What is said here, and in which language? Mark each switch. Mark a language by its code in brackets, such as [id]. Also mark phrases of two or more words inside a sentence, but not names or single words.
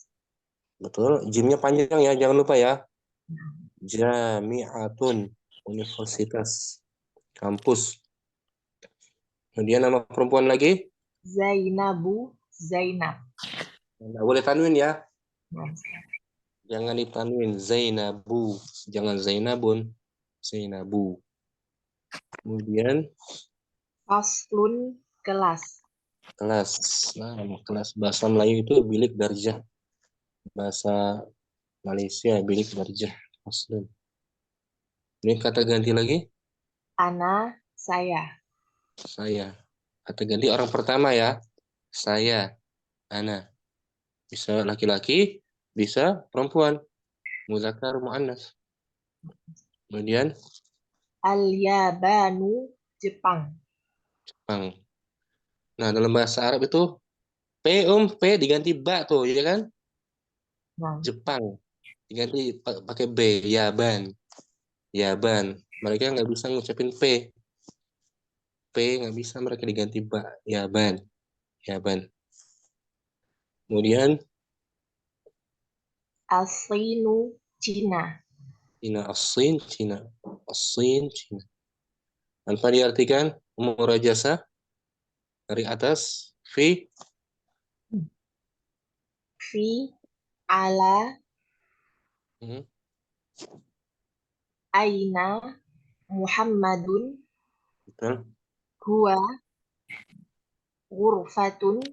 [id] betul, jimnya panjang ya, jangan lupa ya. Jami'atun, universitas, kampus. Kemudian nama perempuan lagi? Zainabu. Zainab. Nggak boleh tanwin ya. Nah, Jangan ditanwin. Zainabu. Jangan Zainabun. Zainabu. Kemudian faslun. Kelas. kelas. Nah, kelas bahasa Melayu itu [ms] bilik darjah. [id] Bahasa Malaysia [ms] bilik darjah. [id] Faslun. Ini kata ganti lagi? Ana. Saya. Saya. Kata ganti orang pertama ya. Saya. Ana. Bisa laki-laki, bisa perempuan. [ar] Muzakkar muannas. Kemudian [id] Al-Yabanu, Jepang. Jepang. Nah, dalam bahasa Arab itu P diganti ba tuh, ya kan? Nah, Jepang diganti pakai B, Yaban. Yaban. Mereka nggak bisa ngucapin P nggak bisa, mereka diganti ba, Yaban. Yaban. Kemudian As-Sinu, Cina. Cina, As-Sin, Cina. As-Sin, Cina. Tanpa diartikan umur jasa dari atas fi [ar] Fi, ala, hmm, aina, Muhammadun, [id] betul. [ar] huwa, ghurfatun,